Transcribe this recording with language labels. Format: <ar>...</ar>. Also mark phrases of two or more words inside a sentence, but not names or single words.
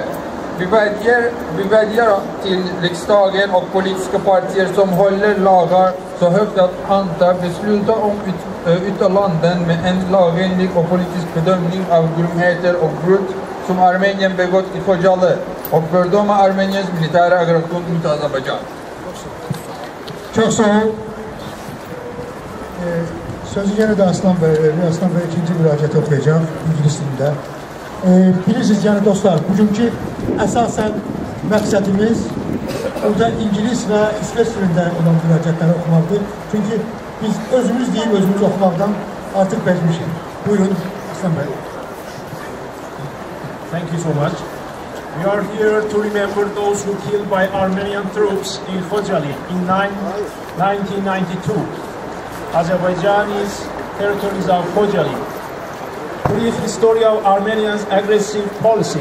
<sv>Vi vädjar till riksdagen och politiska partier som håller lagar så högt att anta besluta om uttalanden med en lagenlig och politisk bedömning av grymheter och brott som Armenien begått i Xocali och fördöma Armeniens militära aggression mot Azerbajdzjan.</sv> <az>Çok sağ ol. Sözü yenə də Aslan Bey verir. Aslan Bey ikinci müraciət okuyacaq İngilis dilində. Bilirsiniz, yəni dostlar, bugünkü əsasən məqsədimiz burada İngilis və İsveç dilində olan müraciətləri oxumaqdır. Çünki biz özümüz deyib, özümüz oxumaqdan artıq bezmişik. Buyurun, Aslan Bey.</az> <en>Thank you so much. We are here to remember those who killed by Armenian troops in Xocali in 1992. Azerbaijanis territories of Xocali. Brief history of Armenians' aggressive policy.</en>